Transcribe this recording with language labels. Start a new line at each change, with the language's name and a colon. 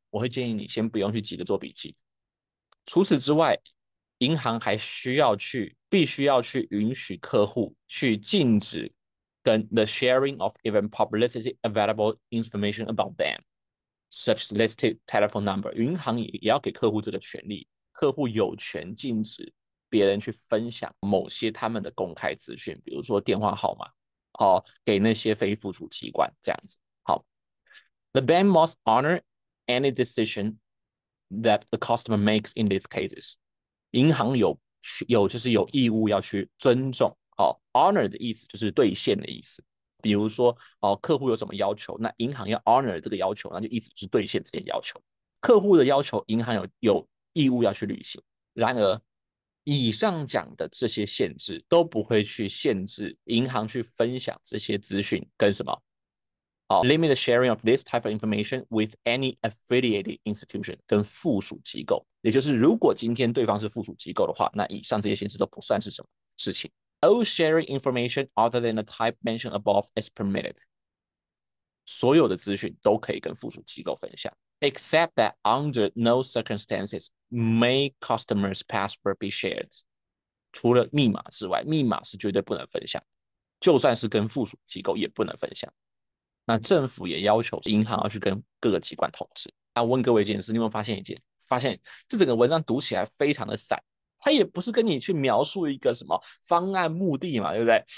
Chinese: 我会建议你先不用去急着做笔记。除此之外，银行还必须要去允许客户去禁止跟
English: the sharing of even publicity available information about them。 such listed telephone number，
Chinese: 银行也要给客户这个权利，客户有权禁止别人去分享某些他们的公开资讯，比如说电话号码，给那些非附属机关这样子。
English: 好，The bank must honor any decision that the customer makes in these cases。
Chinese: 银行就是有义务要去尊重，honor 的意思就是兑现的意思。比如说客户有什么要求，那银行要 honor 这个要求，那就意思是兑现这些要求。客户的要求，银行有义务要去履行。然而，以上讲的这些限制都不会去限制银行去分享这些资讯跟什么
English: limit the sharing of this type of information with any affiliated institution
Chinese: 跟附属机构，也就是如果今天对方是附属机构的话，那以上这些限制都不算是什么事情。
English: All sharing information other than the type mentioned above is permitted。
Chinese: 所有的资讯都可以跟附属机构分享，
English: except that under no circumstances may customers' password be shared。
Chinese: 除了密码之外，密码是绝对不能分享，就算是跟附属机构也不能分享。那政府也要求银行要去跟各个机关通知。那我问各位一件事，你有没有发现这整个文章读起来非常的散？它也不是跟你去描述一个什么方案目的嘛，对不对？